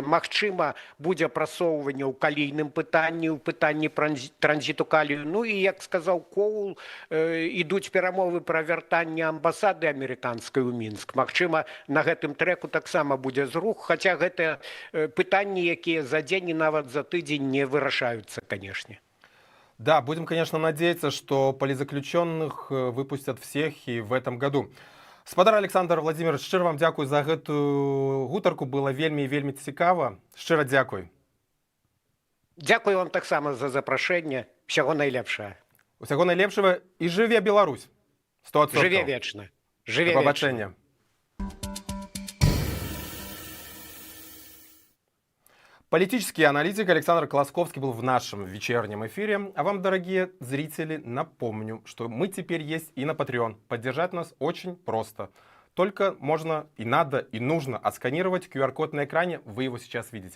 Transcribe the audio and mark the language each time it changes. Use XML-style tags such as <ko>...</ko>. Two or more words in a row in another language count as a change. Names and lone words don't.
<be>Магчыма, будзе прасоўванне ў калійным пытанні, ў пытанні транзіту калію. Ну і, як сказаў Коул, ідуць перамовы пра вяртанне амбасады амерыканскай у Мінск. Магчыма, на гэтым трэку таксама будзе зрух, хаця гэта пытанні, якія за дзень і нават за тыдзень не вырашаюцца, канешне.</be> <ru>Да, будем, конечно, надеяться, что политзаключенных выпустят всех и в этом году.</ru> <be>Спадар Александр Владимирович, шчыра вам дзякуй за гэтую гутарку, было вельмі і вельмі цікава. Шчыра дзякуй. Дзякуй вам таксама за запрашэнне, усяго найлепшага. Усяго найлепшага і жыве Беларусь. 100%. Жыве вечна. Жыве</be> <uk>До</uk> <be>вечна.</be> <uk>побачення.</uk> <ru>Политический аналитик Александр Колосковский был в нашем вечернем эфире. А вам, дорогие зрители, напомню, что мы теперь есть и на Patreon. Поддержать нас очень просто. Только можно и надо, и нужно отсканировать QR-код на экране, вы его сейчас видите.</ru>